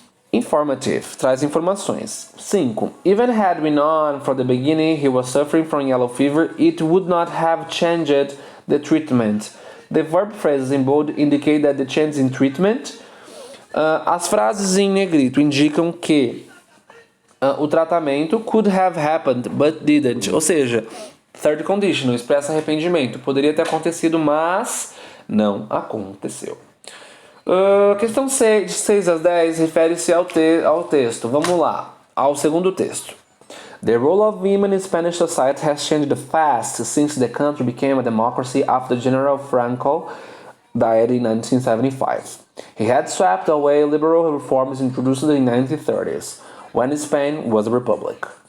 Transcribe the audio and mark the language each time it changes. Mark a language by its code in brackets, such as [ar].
[pt] Informative, traz informações. 5. [en] Even had we known from the beginning he was suffering from yellow fever, it would not have changed the treatment. The verb phrases in bold indicate that the change in treatment. [pt] As frases em negrito indicam que o tratamento [en] could have happened, but didn't. [pt] Ou seja, third conditional, expressa arrependimento. Poderia ter acontecido, mas não aconteceu. Questão 6, de 6 a 10, refere-se ao texto. Vamos lá, ao segundo texto. [en] The role of women in Spanish society has changed fast since the country became a democracy after General Franco died in 1975. He had swept away liberal reforms introduced in the 1930s, when Spain was a republic.